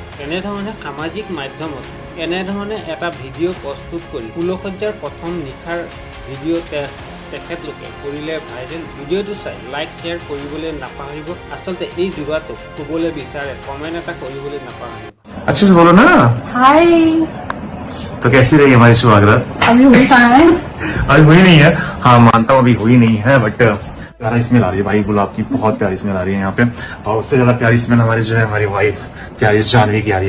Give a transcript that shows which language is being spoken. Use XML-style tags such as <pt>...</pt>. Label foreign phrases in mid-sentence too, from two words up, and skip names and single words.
<as>এনেধৰণে সামাজিক মাধ্যমত এনেধৰণে এটা ভিডিঅ' প্ৰস্তুত কৰি ফুলসজ্জাৰ প্ৰথম নিশাৰ ভিডিঅ' তেখেতলোকে কৰিলে ভাইৰেল। ভিডিঅ'টো চাই</as> <en>like share</en> <as>কৰিবলৈ নাপাহৰিব। আচলতে এই যোৰাটোক ক'বলৈ বিচাৰে কমেণ্ট এটা কৰিবলৈ নাপাহৰিব।</as> <hi>अच्छे से बोलो ना। हाय। तो कैसी रही हमारी सुहागरात? अभी हुई कहाँ है? अभी हुई नहीं है। हाँ मानता हूँ अभी हुई नहीं है, बट प्यारा स्मेल आ रही है भाई, गुलाब की बहुत प्यारी स्मेल आ रही है यहाँ पे। और उससे ज्यादा प्यारी स्मेल हमारी जो है हमारी वाइफ प्यारी जानवी की आ रही है।</hi>